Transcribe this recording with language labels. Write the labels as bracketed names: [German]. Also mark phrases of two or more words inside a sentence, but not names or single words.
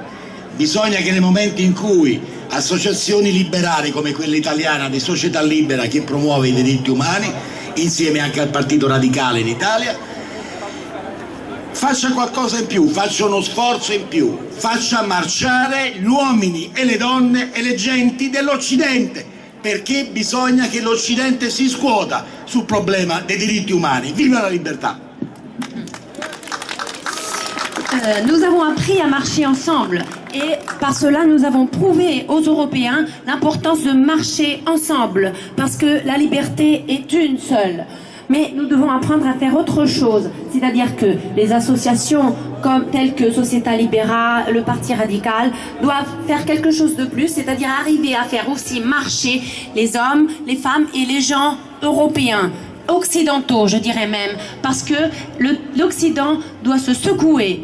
[Italian] Bisogna che nei momenti in cui associazioni liberali come quella italiana di Società Libera che promuove i diritti umani, insieme anche al Partito Radicale in Italia, faccia qualcosa in più, faccia uno sforzo in più, faccia marciare gli uomini e le donne e le genti dell'Occidente, perché bisogna che l'Occidente si scuota sul problema dei diritti umani. Viva la libertà! [French] Nous avons appris à marcher ensemble et par cela nous avons prouvé aux Européens l'importance de marcher ensemble parce que la liberté est une seule. Mais nous devons apprendre à faire autre chose, c'est-à-dire que les associations telles que Società Libera, le Parti Radical, doivent faire quelque chose de plus, c'est-à-dire arriver à faire aussi marcher les hommes, les femmes et les gens européens, occidentaux je dirais même, parce que l'Occident doit se secouer.